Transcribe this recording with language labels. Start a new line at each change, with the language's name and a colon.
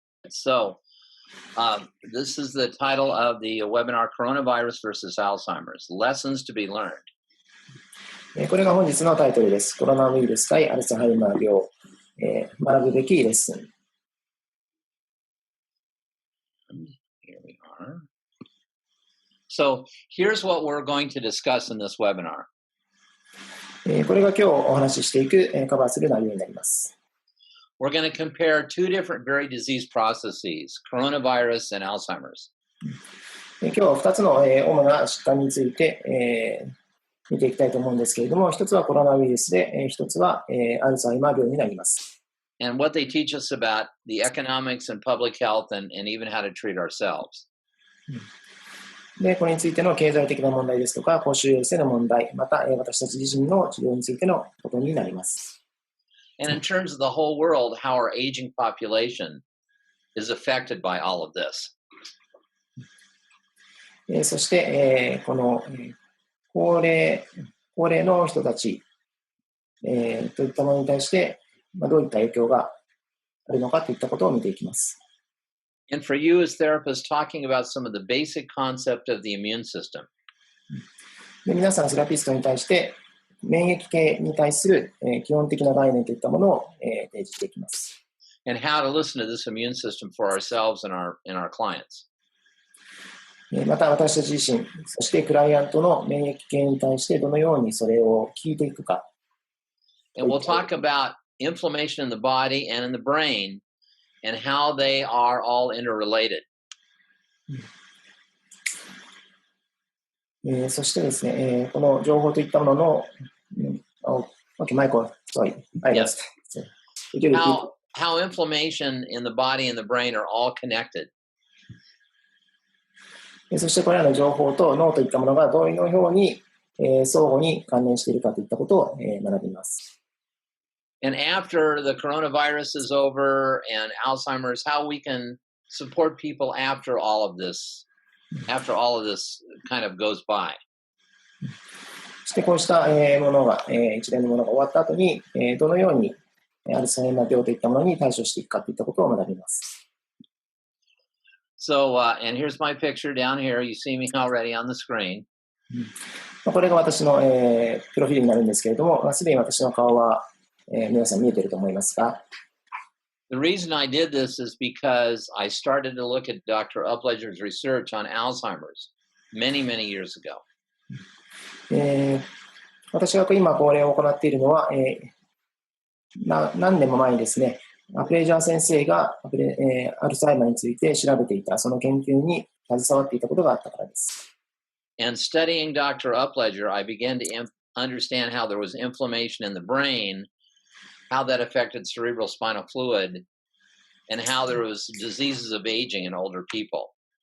English: So this is the title of the webinar, Coronavirus versus Alzheimer's, Lessons to be Learned.
Japanese: これが本日のタイトルです。コロナウイルス対アルツハイマー病、学ぶべきレッスン。
English: Here we are. So here's what we're going to discuss in this webinar.
Japanese: これが今日お話ししていく、カバーする内容になります。
English: We're going to compare two different very disease processes, coronavirus and Alzheimer's.
Japanese: 今日は2つの、主な疾患について、見ていきたいと思うんですけれども、一つはコロナウイルスで、一つは、アルツハイマー病になります。
English: And what they teach us about the economics and public health and even how to treat ourselves.
Japanese: で、これについての経済的な問題ですとか、公衆衛生の問題、また、私たち自身の治療についてのことになります。
English: And in terms of the whole world, how our aging population is affected by all of this.
Japanese: そして、この、高齢の人たち、といったものに対して、どういった影響があるのかといったことを見ていきます。
English: And for you as therapists, talking about some of the basic concept of the immune system.
Japanese: で、皆さんセラピストに対して免疫系に対する、基本的な概念といったものを、提示していきます。
English: And how to listen to this immune system for ourselves and our clients.
Japanese: また私たち自身、そしてクライアントの免疫系に対してどのようにそれを聞いていくか。
English: And we'll talk about inflammation in the body and in the brain and how they are all interrelated.
Japanese: そしてですね、この情報といったものの、
English: Okay, Michael, sorry. Yes. How inflammation in the body and the brain are all connected.
Japanese: そしてこれらの情報と脳といったものがどのように、相互に関連しているかといったことを、学びます。
English: And after the coronavirus is over and Alzheimer's, how we can support people after all of this kind of goes by.
Japanese: そしてこうした、ものが、一連のものが終わった後に、どのようにアルツハイマー病といったものに対処していくかといったことを学びます。
English: So, and here's my picture down here. You see me already on the screen.
Japanese: これが私の、プロフィールになるんですけれども、すでに私の顔は、皆さん見えていると思いますが。
English: The reason I did this is because I started to look at Dr. Upledger's research on Alzheimer's many, many years ago.
Japanese: 私が今これを行っているのは、何年も前にですね、アプレイジャー先生がアルツハイマーについて調べていた、その研究に携わっていたことがあったからです。
English: And studying Dr. Upledger, I began to understand how there was inflammation in the brain, how that affected cerebral spinal fluid, and how there was diseases of aging in older people.